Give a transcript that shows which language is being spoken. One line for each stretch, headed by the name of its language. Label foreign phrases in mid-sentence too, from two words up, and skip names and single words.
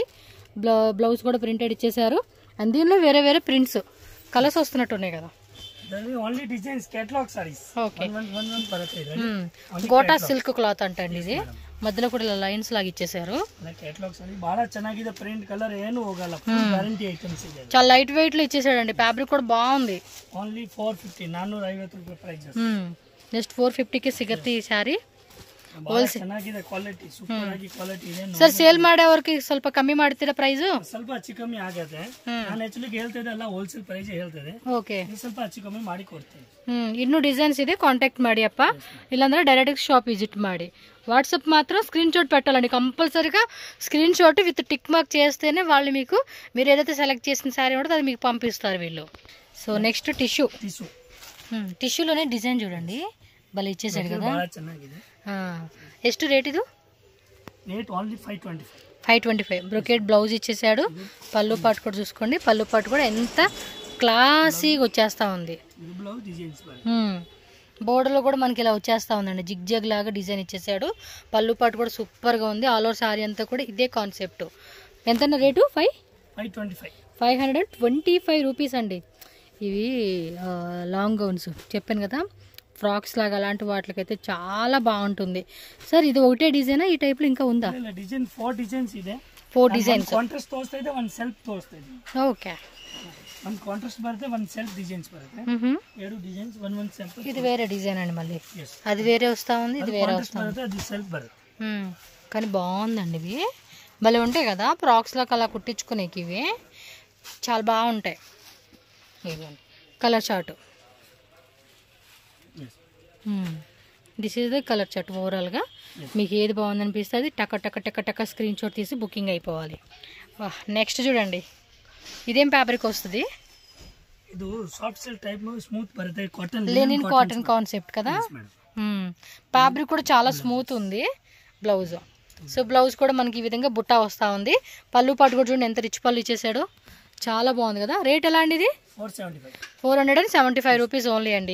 Telugu: బ్లౌజ్ కూడా ప్రింటెడ్ ఇచ్చేసారు. అండ్ దీనిలో వేరే వేరే ప్రింట్స్ కలర్స్ వస్తున్నట్టు ఉన్నాయి కదా.
English: only designs catalogue sarees.
Telugu: ఓకే, గోటా
English: silk cloth
Telugu: అంటండి ఇది. మధ్యలో కూడా ఇలా లైన్స్ లాగా ఇచ్చేసారు.
English: catalogue saree
Kannada: బాగా ಚೆನ್ನಾಗಿದೆ.
English: print colour
Kannada: ಏನು ಹೋಗಲ್ಲ,
English: guarantee items
Kannada: ಇದೆ.
Telugu: చాలా
English: light weight
Telugu: లో ఇచ్చేసాడండి. ఫ్యాబ్రిక్ కూడా బాగుంది.
Kannada: ఓన్లీ 450 450 ರೂಪಾಯಿ ಪ್ರೈಸ್. జస్ట్ 450 కి ಸಿಗುತ್ತೆ ಈ ಸಾರಿ. ಚೆನ್ನಾಗಿದೆ ಕ್ವಾಲಿಟಿ, ಸೂಪರ್ ಆಗಿ ಕ್ವಾಲಿಟಿ ಇದೆ. ಸರ್ ಸೇಲ್ ಮಾಡೋವರಿಗೆ ಸ್ವಲ್ಪ ಕಮ್ಮಿ ಮಾಡ್ತೀರಾ ಪ್ರೈಸ್? ಸ್ವಲ್ಪ ಹೆಚ್ಚು ಕಮ್ಮಿ ಆಗುತ್ತೆ. ನಾನು ಆಕ್ಚುಲಿ ಹೇಳ್ತಿದ್ದೆ ಅಲ್ಲ,
English: wholesale price
Kannada: ಹೇಳ್ತಿದ್ದೆ. ಓಕೆ, ಸ್ವಲ್ಪ ಹೆಚ್ಚು ಕಮ್ಮಿ ಮಾಡಿ ಕೊಡ್ತೀನಿ. ಇನ್ನೂ ಡಿಸೈನ್ಸ್ ಇದೆ, ಕಾಂಟ್ಯಾಕ್ಟ್ ಮಾಡಿ ಅಪ್ಪ. ಇಲ್ಲಾಂದ್ರೆ
English: direct shop visit
Kannada: ಮಾಡಿ.
Telugu: వాట్సాప్ మాత్రం
English: screen shot
Telugu: పెట్టాలండి కంపల్సరీగా.
English: screen shot with tick mark
Telugu: చేస్తేనే వాళ్ళు మీకు మీరు ఏదైతే సెలెక్ట్ చేసిన శారీ ఉంటుందో అది మీకు పంపిస్తారు వీళ్ళు.
English: so next
Telugu: టిష్యూలోనే డిజైన్ చూడండి, భలే ఇచ్చేసాడు కదా.
Kannada: ಎಷ್ಟು ರೇಟ್ ಇದು?
English: rate only
Telugu: 525.
English: brocade blouse
Telugu: ఇచ్చేసాడు. పళ్ళు పాటు కూడా చూసుకోండి, పళ్ళు పాటు కూడా ఎంత క్లాసీగా వచ్చేస్తా ఉంది. బోర్డర్లో కూడా మనకి ఇలా వచ్చేస్తా ఉందండి, జిగ్ జగ్ లాగా డిజైన్ ఇచ్చేసాడు. పళ్ళు పాటు కూడా సూపర్గా ఉంది.
English: all over saree
Telugu: అంతా కూడా ఇదే కాన్సెప్ట్. ఎంత రేటు? 525 రూపీస్ అండి. ఇవి
English: long gowns
Telugu: చెప్పాను కదా, ఫ్రాక్స్ లాగా అలాంటి వాటికైతే చాలా బాగుంటుంది. సార్ ఇది ఒకటే డిజైనా, ఈ టైప్ లో ఇంకా ఉందా?
English: design 4 designs ಇದೆ. 4 డిజైన్స్.
Kannada: ಕಾಂಟ್ರಾಸ್ಟ್ ತೋರಿಸ್ತಾ ಇದೆ, ಒಂದು ಸೆಲ್ಫ್ ತೋರಿಸ್ತಾ ಇದೆ. ಓಕೆ, ಒಂದು ಕಾಂಟ್ರಾಸ್ಟ್ ಬರುತ್ತೆ, ಒಂದು ಸೆಲ್ಫ್ ಡಿಸೈನ್ಸ್ ಬರುತ್ತೆ. ಎರಡು ಡಿಸೈನ್ಸ್ ಒಂದು ಸೆಲ್ಫ್.
Telugu: ఇది వేరే డిజైన్ అండి, మళ్ళీ అది వేరే వస్తా ఉంది, ఇది వేరే వస్తా ఉంది. అది సెల్ఫ్ బರುತ್ತೆ. కానీ బాగుందండి, ఇవి భలే ఉంటాయి కదా ఫ్రాక్స్ లాగా అలా కుట్టించుకునేకి. ఇవి చాలా బాగుంటాయి.
English: colour chart, this is the colour chart.
Telugu: ఓవరాల్గా మీకు ఏది బాగుంది అనిపిస్తుంది టక టక టక టక
English: screen shot
Telugu: తీసి బుకింగ్ అయిపోవాలి. నెక్స్ట్ చూడండి, ఇదేం ఫ్యాబ్రిక్ వస్తుంది?
Kannada: ಇದು
English: soft silk type smooth
Kannada: బರುತ್ತೆ, కాటన్
English: linen cotton concept
Telugu: కదా. ఫ్యాబ్రిక్ కూడా చాలా స్మూత్ ఉంది. బ్లౌజ్,
English: so blouse
Telugu: కూడా మనకి ఈ విధంగా బుట్టా వస్తూ ఉంది. పళ్ళు పాటు కూడా చూడండి ఎంత రిచ్ పళ్ళు ఇచ్చేసాడు, చాలా బాగుంది కదా. రేట్ ఎలా అండి ఇది? 475 రూపీస్ ఓన్లీ అండి.